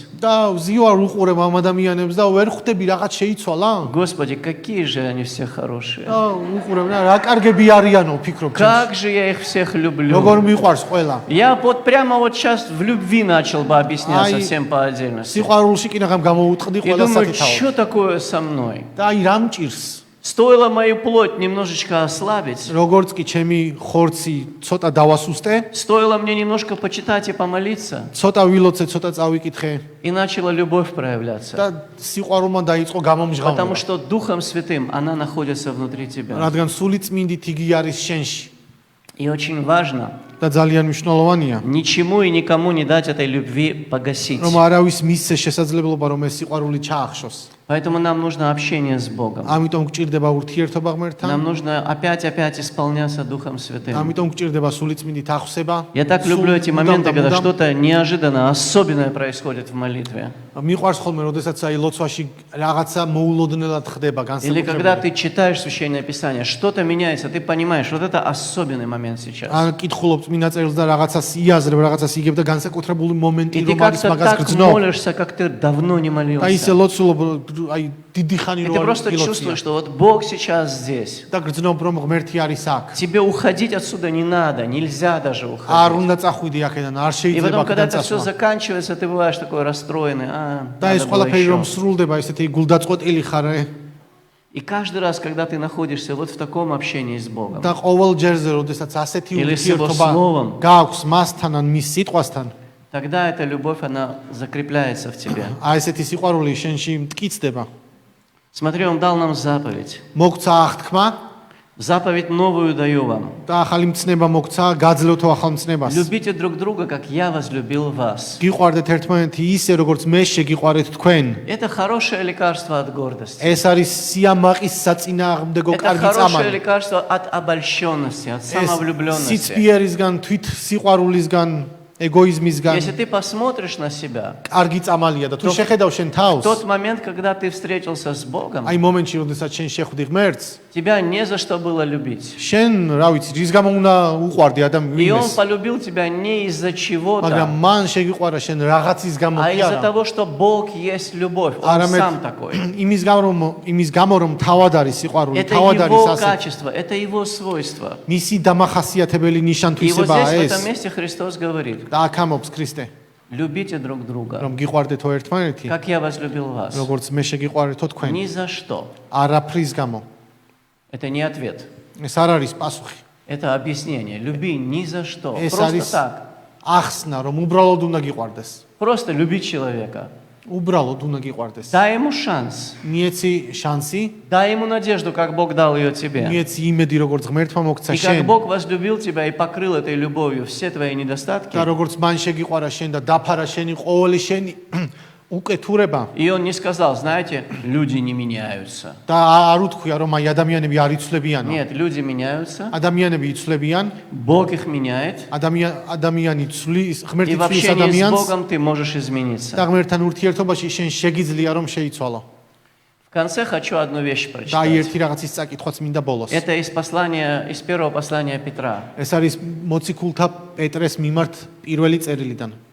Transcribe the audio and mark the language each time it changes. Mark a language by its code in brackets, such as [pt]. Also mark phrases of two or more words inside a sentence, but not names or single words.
[ka] და ვზივარ უყურებ ამ ადამიანებს და ვერ ხვდები რაღაც შეიცვალა. [ru] Господи, какие же они все хорошие. [ka] და უყურებ რა კარგები არიანო ფიქრობ. [ru] Как же я их всех люблю. [ka] როგორ მიყვარს ყველა. [ru] Я вот прямо вот сейчас в любви начал бы объясняться Ай, всем по отдельности. [ka] სიყვარულში კი ნახам გამოუწყდი [ru] И [ka] ყველა [ru] думаю, [ka] საკითხაო. [ru] что такое со мной? [ka] და აი რამ ჭირს? [ru] Стоило мою плоть немножечко ослабить, [ka] როგორც კი ჩემი ხორცი ცოტა დავასუსტე, [ru] стоило мне немножко почитать и помолиться, [ka] ცოტა ვილოცე, ცოტა წავიკითხე [ru] и начала любовь проявляться. [ka] და სიყვარულმა დაიწყო გამომჟღავნება. [ru] Потому что Духом Святым она находится внутри тебя. [ka] რადგან სული წმინდით იგი არის შენში [ru] И очень важно [ka] და ძალიან მნიშვნელოვანია, [ru] ничему и никому не дать этой любви погасить. [ka] რომ არავის მისცე შესაძლებლობა რომ ეს სიყვარული ჩაახშოს. [ru] Поэтому нам нужно общение с Богом. [ka] ამიტომ გჭირდება ურთიერთობა ღმერთთან, [ru] Нам нужно опять исполняться Духом Святым. [ka] ამიტომ გჭირდება სული წმინდით აღსება. [ru] Я так люблю эти моменты, когда что-то неожиданно, особенное происходит в молитве. [ka] მიყვარს ხოლმე, როდესაც აი ლოცვაში რაღაცა მოულოდნელად ხდება, [ru] Или когда [ka] განსაკუთრებით. [ru] ты читаешь Священное Писание, что-то меняется, ты понимаешь, вот это особенный момент сейчас. [ka] ან კითხულობ წმინდა წერილს და რაღაცას იაზრებ, რაღაცას იგებ და განსაკუთრებული მომენტი [ru] И ты [ka] რომ არის [ru] как-то [ka] მაგას [ru] так [ka] გრძნობ. [ru] молишься, как ты давно не [ka] და ისე [ru] молился. [ka] ლოცულობ, აი დიდი ხანი [ru] И [ka] რო [ru] ты [ka] არ [ru] просто [ka] ილოცია. [ru] чувствуешь, что вот Бог сейчас здесь. [ka] და გრძნობ რომ ღმერთი არის აქ. [ru] Тебе уходить отсюда не надо, нельзя даже [ka] არ [ru] уходить. [ka] უნდა წახვიდე აქედან, არ [ru] И [ka] შეიძლება [ru] потом, когда [ka] აქედან [ru] это все [ka] წასვლა. [ru] заканчивается, ты бываешь такой расстроенный. [ka] და ეს [ru] Надо было [ka] ყველაფერი რომ [ru] еще. [ka] სრულდება, ესეთი გულდაწყვეტილი ხარ [ru] И каждый раз, когда ты находишься вот в таком общении с Богом, [ka] და ყოველ ჯერზე, როდესაც ასეთი [ru] Или с его [ka] ურთიერთობა [ru] словом. [ka] გააქვს მასთან ან მის სიტყვასთან, [ru] тогда эта любовь, она закрепляется в тебе. [ka] აი ესეთი სიყვარული შენში მტკიცდება. [ru] Смотри, Он дал нам заповедь. [ka] მოგცა აღთქმა [ru] Заповедь новую даю вам. [ka] და ახალი მცნება მოგცა, გაძლევთო ახალ მცნებას. [ru] Любите друг друга, как я возлюбил вас. [ka] გიყვარდეთ ერთმანეთი ისე, როგორც მე შეგიყვარეთ თქვენ. [ru] Это хорошее лекарство от гордости. [ka] ეს არის სიამაყის საწინააღმდეგო [ru] Это [ka] კარგი [ru] хорошее [ka] წამალი. [ru] лекарство от обольщенности, от самовлюбленности. [ka] სიცფიერისგან, თვით სიყვარულისგან, ეგოიზმისგან [ru] Если ты посмотришь на себя, [ka] კარგი წამალია და თუ შეხედავ შენ თავს, [ru] в тот момент, когда ты встретился с Богом, [ka] აი მომენტში, როდესაც შენ შეხვდი ღმერთს, [ru] тебя не за что было любить. [ka] შენ, რა ვიცი, რის გამო უნდა უყვარდი [ru] И Он [ka] ადამიანს, [ru] полюбил тебя не из-за [ka] მაგრამ [ru] чего-то, [ka] მან შეგიყვარა შენ რაღაცის გამო [ru] а [ka] კი [ru] из-за [ka] არა. [ru] того, что Бог есть любовь. Он сам такой. [ka] იმის გამო რომ თავად არის სიყვარული, [ru] Это [ka] თავად არის [ru] Его [ka] ასე. [ru] качество, это Его свойство. [ka] მისი დამახასიათებელი [ru] И вот [ka] ნიშან-თვისებაა [ru] здесь, в [ka] ეს. [ru] этом месте, Христос говорит, [ka] და აქ ამობს ქრისტე, [ru] любите друг друга, [ka] რომ გიყვარდეთო ერთმანეთი, [ru] как я возлюбил вас. [ka] როგორც მე შეგიყვარეთო თქვენ. [ru] Ни за что. [ka] არაფრის გამო. [ru] Это не ответ. [ka] ეს არ არის პასუხი. [ru] Это объяснение. Люби ни за что. [ka] ეს [ru] Просто [ka] არის [ru] так. [ka] ახსნა, რომ უბრალოდ უნდა გიყვარდეს. [ru] Просто люби человека. [ka] უბრალოდ უნდა გიყვარდეს. [ru] Дай ему шанс. [ka] მიეცი შანსი, [ru] Дай ему надежду, как Бог дал ее тебе. [ka] მიეცი იმედი, როგორც ღმერთმა მოგცა [ru] И как [ka] შენ. [ru] Бог возлюбил тебя и покрыл этой любовью все твои недостатки. [ka] და როგორც მან შეგიყვარა შენ და დაფარა შენი ყოველი შენი უკეთურება [ru] И он не сказал, знаете, люди не меняются. [ka] და არ უთქვია, რომ აი ადამიანები არ იცვლებიანო. [ru] Нет, люди меняются. [ka] ადამიანები იცვლებიან, [ru] Бог их меняет. [ka] ადამიანი ცვლის, [ru] И [ka] ღმერთი [ru] в [ka] ცვლის [ru] общении с [ka] ადამიანს [ru] Богом ты можешь измениться. [ka] და ღმერთთან ურთიერთობაში შენ შეგიძლია რომ შეიცვალო. [ru] В конце хочу одну вещь [ka] და აი [ru] прочитать. [ka] ერთი რაღაცის წაკითხვაც მინდა ბოლოს. [ru] Это из первого послания Петра. [ka] ეს არის მოციქულთა პეტრეს მიმართ პირველი წერილიდან.